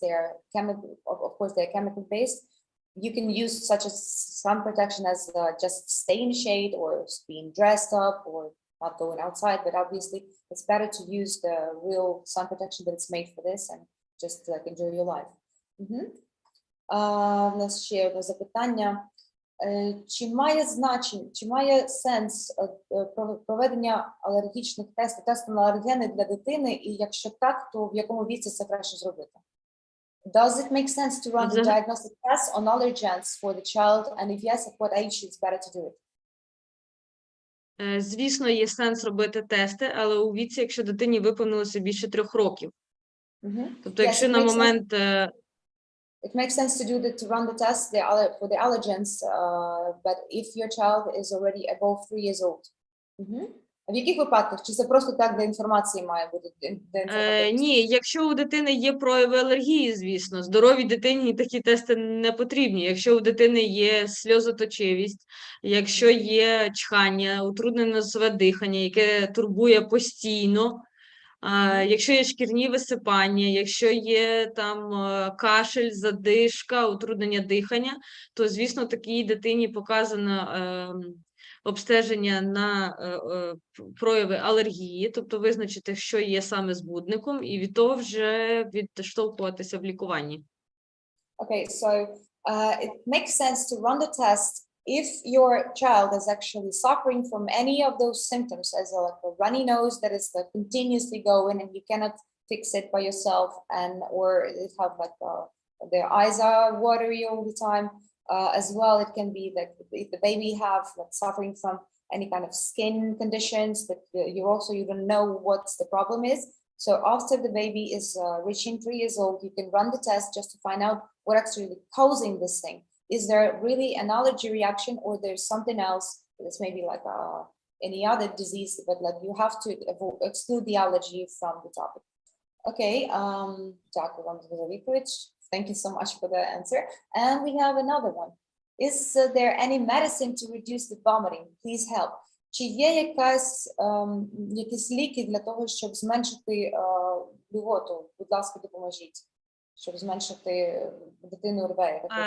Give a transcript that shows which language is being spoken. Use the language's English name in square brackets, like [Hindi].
[English] They're chemical, of course, they're chemical based. You can use such a sun protection as just stay in shade or being dressed up or not going outside, but obviously it's better to use the real sun protection that it's made for this and just like enjoy your life. [Ukrainian] У нас ще одне запитання. Чи має сенс проведення алергічних тестів на алергени для дитини, і якщо так, то в якому віці це краще зробити? [English] Does it make sense to run the diagnostic test on allergens for the child, and if yes, at what age it's better to do it? [Ukrainian] Звісно, є сенс робити тести, але у віці, якщо дитині виповнилося більше 3 років. Тобто, якщо на момент... [English] It makes sense to run the test for the allergens, but if your child is already above 3 years old. [Ukrainian] В яких випадках? Чи це просто так для інформації має бути? Ні, якщо у дитини є прояви алергії, звісно, здоровій дитині такі тести не потрібні. Якщо у дитини є сльозоточивість, якщо є чхання, утруднене носове дихання, яке турбує постійно, якщо є шкірні висипання, якщо є там кашель, задишка, утруднення дихання, то, звісно, такій дитині показано обстеження на прояви алергії, тобто визначити, що є саме збудником, і від того вже відштовхуватися в лікуванні. [English] Okay, so it makes sense to run the test if your child is actually suffering from any of those symptoms, as like a runny nose that is like continuously going and you cannot fix it by yourself, and or it have like their eyes are watery all the time. As well, it can be that if the baby have like suffering from any kind of skin conditions that you don't know what the problem is, So after the baby is reaching 3 years old, you can run the test just to find out what actually causing this thing. Is there really an allergy reaction, or there's something else? This may be like any other disease, but like you have to exclude the allergy from the topic. [Ukrainian] Okay, дякую вам за відповідь. [English] Thank you so much for the answer. And we have another one. Is there any medicine to reduce the vomiting? Please help. [Ukrainian] Чи є якісь ліки для того, щоб зменшити блювоту? Будь ласка, допоможіть, щоб зменшити дитину рве.